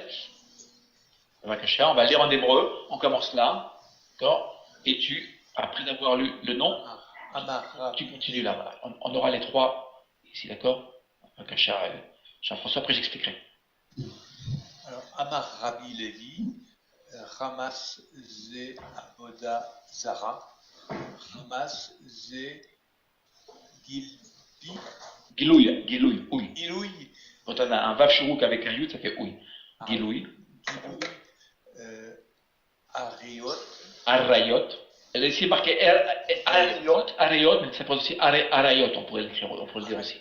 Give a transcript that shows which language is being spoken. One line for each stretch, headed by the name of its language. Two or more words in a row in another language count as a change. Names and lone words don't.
French: On va lire en hébreu, on commence là, d'accord, et après d'avoir lu le nom, tu continues là, voilà. On aura les 3 ici, d'accord, Jean-François, après j'expliquerai. Alors,
Hebrew: אמר רבי לוי, חמס זה עבודה זרה, חמס זה
French: Gilouï, oui. Gilouï. Quand on a un
Hebrew: וו שורוק
French: avec un yud, ça fait oui.
Hebrew: גילוי. עריות.
French: Elle est ici marquée Arayot, mais ça peut aussi Arayot, on pourrait le dire aussi.